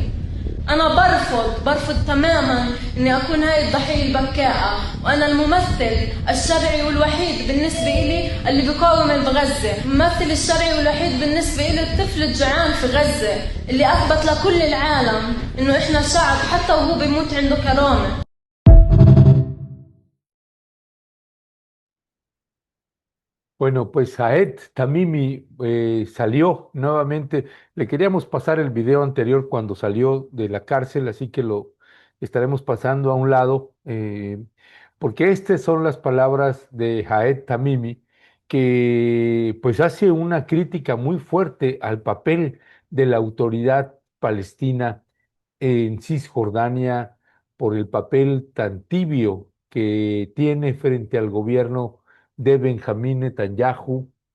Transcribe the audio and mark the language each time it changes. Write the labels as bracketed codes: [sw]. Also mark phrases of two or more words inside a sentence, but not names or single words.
[ar] أنا برفض تماما إني أكون هاي الضحية البكاءة، وأنا الممثل الشرعي والوحيد بالنسبة إلي اللي بيقاوم بغزة، الممثل الشرعي والوحيد بالنسبة إلي الطفل الجوعان في غزة اللي أثبت لكل العالم إنه إحنا شعب حتى وهو بيموت عنده كرامة. [es] Bueno, pues Ahed Tamimi salió nuevamente. Le queríamos pasar el video anterior cuando salió de la cárcel, así que lo estaremos pasando a un lado, porque estas son las palabras de Ahed Tamimi, que pues hace una crítica muy fuerte al papel de la autoridad palestina en Cisjordania por el papel tan tibio que tiene frente al gobierno de Benjamín Netanyahu